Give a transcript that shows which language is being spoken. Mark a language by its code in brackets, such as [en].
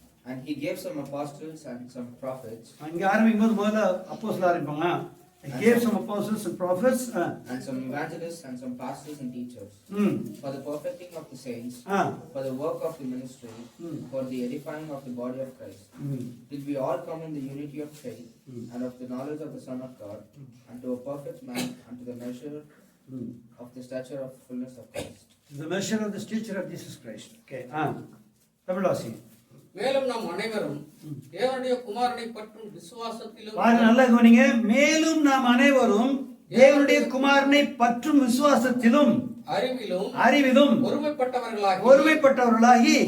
[en] And he gave some apostles and some prophets. [ta] அங்க ஆரம்பிக்கும்போது முதல்ல அப்போஸ்தலர் ஆரம்பிப்பாங்க. [en] He gave some apostles and prophets and some evangelists and some pastors and teachers for the perfecting of the saints, for the work of the ministry, for the edifying of the body of Christ, till we all come in the unity of faith and of the knowledge of the Son of God, unto a perfect man, unto the measure of the stature of fullness of Christ. The measure of the stature of Jesus Christ. [ta] Okay. தமிழ்வாசி. மேலும் நாம் அனைவரும் தேவனுடைய குமாரனை பற்றும் விசுவாசத்திலும். நல்லா கவனிங்க. மேலும் நாம் அனைவரும் தேவனுடைய குமாரனை பற்றும் விசுவாசத்திலும் அறிவிலும் ஒருமைப்பட்டவர்களாகி